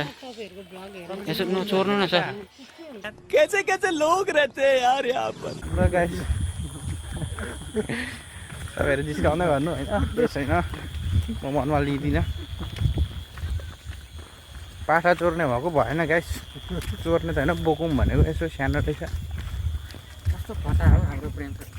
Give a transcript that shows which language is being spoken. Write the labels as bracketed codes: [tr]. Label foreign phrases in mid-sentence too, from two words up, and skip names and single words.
[ne] यसो चोर्नु न सर। [hi] कैसे कैसे लोग रहते हैं यार यहाँ पर। [ne] तपाईँहरू जिस्काउँदै गर्नु होइन, केही छैन, म मनमा लिँदिनँ। पाठा चोर्ने भएको भएन गाइस, चोर्ने त होइन, बोकौँ भनेको। यसो सानो रहेछ। कस्तो फटा हो हाम्रो प्रेम सर?